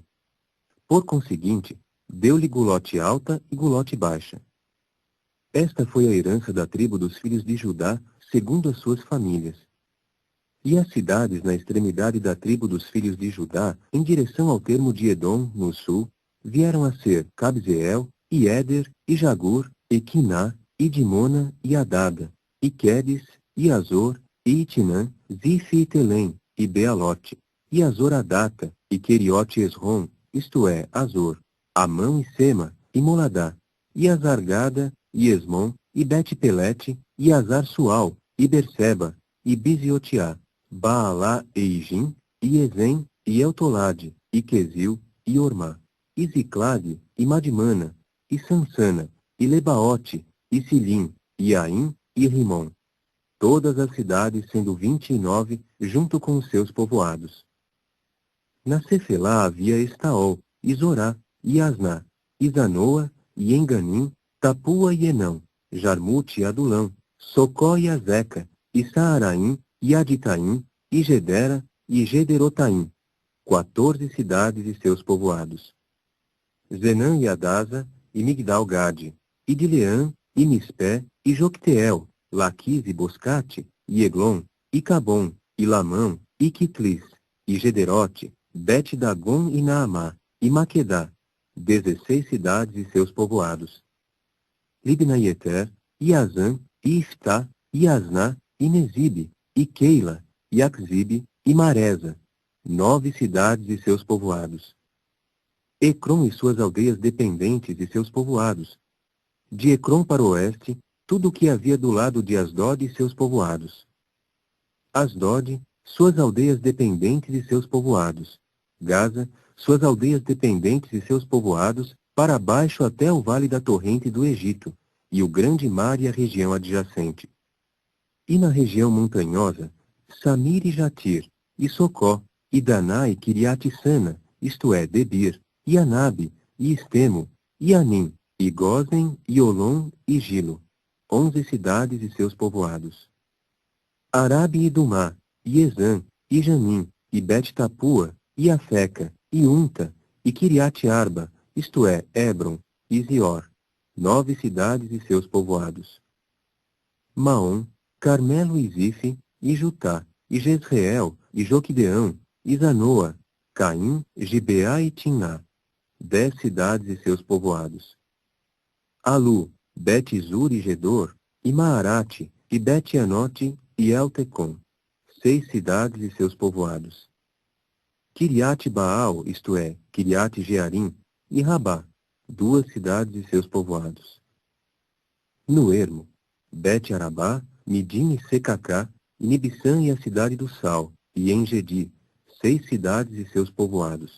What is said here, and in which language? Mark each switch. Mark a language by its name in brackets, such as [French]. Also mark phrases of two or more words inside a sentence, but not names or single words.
[Portuguese] Por conseguinte, deu-lhe Gulote alta e Gulote baixa. Esta foi a herança da tribo dos filhos de Judá, segundo as suas famílias. E as cidades na extremidade da tribo dos filhos de Judá, em direção ao termo de Edom, no sul, vieram a ser Cabzeel, e Éder, e Jagur, e Quiná, e Dimona, e Adaga, e Quedes, e Azor, e Itinã, Zife e Telém, e Bealote, e Azoradata, e Queriote Esrom, isto é, Azor, Amã e Sema, e Moladá, e Azargada, e Esmon, e Bet-Pelete, e Azar-Sual, e Berseba, e Biziotiá, Baalá e Ijim, e Ezem, e Eltolade, e Quesil, e Ormá, e Ziclade, e Madmana, e Sansana, e Lebaote, e Silim, e Aim, e Rimon. Todas as cidades sendo 29, junto com os seus povoados. Na Cefelá havia Estaol, e Zorá, e Asná, e Zanoa, e Enganim, Tapua e Enão, Jarmute e Adulão, Socó e Azeca, e Saaraim, e Aditaim, e Gedera, e Gederotaim, 14 cidades e seus povoados. Zenã e Adasa, e Migdal-Gade, e Dileã, e Mispé, e Jocteel, Laquis e Boscate, e Eglon, e Cabom, e Lamão, e Quitlis, e Gederote, Bet-Dagon e Naamá, e Maquedá, 16 cidades e seus povoados. Libna e Eter, e Azã, e Iftá, e Asná, e Nezibe, e Keila, e Axibe, e Maresa, 9 cidades e seus povoados. Ecrom e suas aldeias dependentes e seus povoados. De Ecrom para o oeste, tudo o que havia do lado de Asdod e seus povoados. Asdod, suas aldeias dependentes e seus povoados. Gaza, suas aldeias dependentes e seus povoados, para baixo até o vale da torrente do Egito, e o grande mar e a região adjacente. E na região montanhosa, Samir e Jatir, e Socó, e Daná e Kiriat-Sana, isto é, Debir, e Anabe, e Estemo, e Anim, e Gozen, e Olom, e Gilo, 11 cidades e seus povoados. Arabe e Dumá, e Ezã, e Janim, e Bet-Tapua, e Afeca, e Unta, e Kiriat-Arba, isto é, Hebron, e Zior, 9 cidades e seus povoados. Maom, Carmelo e Zife, e Jutá, e Jezreel, e Joquideão, e Zanoa, Caim, Gibeá e Timná, 10 cidades e seus povoados. Alu, Bet-Zur e Gedor, e Maarate, e Bet-Anote, e Eltecom, 6 cidades e seus povoados. Kiriat-Baal, isto é, Kiriat-Jearim, e Rabá, 2 cidades e seus povoados. No ermo, Bet-Arabá, Midim e Secacá, e Nibissã e a cidade do Sal, e Engedi, 6 cidades e seus povoados.